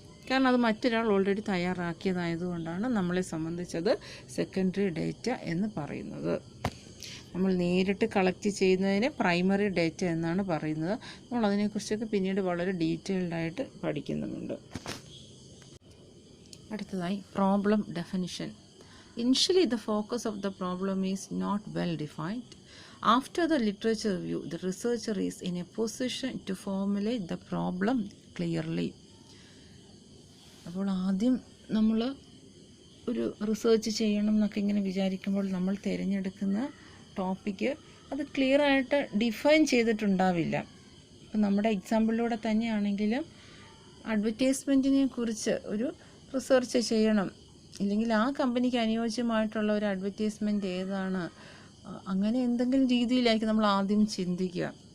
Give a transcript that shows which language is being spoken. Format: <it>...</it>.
<ml>കാരണം അത് മറ്റൊരാൾ ഓൾറെഡി തയ്യാറാക്കിയതായതുകൊണ്ടാണ് നമ്മളെ സംബന്ധിച്ചത് സെക്കൻഡറി ഡേറ്റ എന്ന് പറയുന്നത്. നമ്മൾ നേരിട്ട് കളക്ട് ചെയ്യുന്നതിന് പ്രൈമറി ഡേറ്റ എന്നാണ് പറയുന്നത്. നമ്മൾ അതിനെക്കുറിച്ചൊക്കെ പിന്നീട് വളരെ ഡീറ്റെയിൽഡായിട്ട് പഠിക്കുന്നുമുണ്ട്. അടുത്തതായി problem definition.</ml> <en>Initially the focus of the problem is not well defined. After the literature review, the researcher is in a position to formulate the problem clearly.</en> <ml>അപ്പോൾ ആദ്യം നമ്മൾ ഒരു റിസർച്ച് ചെയ്യണം എന്നൊക്കെ ഇങ്ങനെ വിചാരിക്കുമ്പോൾ നമ്മൾ തിരഞ്ഞെടുക്കുന്ന ടോപ്പിക്ക് അത് ക്ലിയറായിട്ട് ഡിഫൈൻ ചെയ്തിട്ടുണ്ടാവില്ല. ഇപ്പം നമ്മുടെ എക്സാമ്പിളിലൂടെ തന്നെയാണെങ്കിലും അഡ്വർടൈസ്മെൻറ്റിനെ കുറിച്ച് ഒരു റിസർച്ച് ചെയ്യണം, ഇല്ലെങ്കിൽ ആ കമ്പനിക്ക് അനുയോജ്യമായിട്ടുള്ള ഒരു അഡ്വർടൈസ്മെൻറ്റ് ഏതാണ്, അങ്ങനെ എന്തെങ്കിലും രീതിയിലായിരിക്കും നമ്മൾ ആദ്യം ചിന്തിക്കുക.</ml>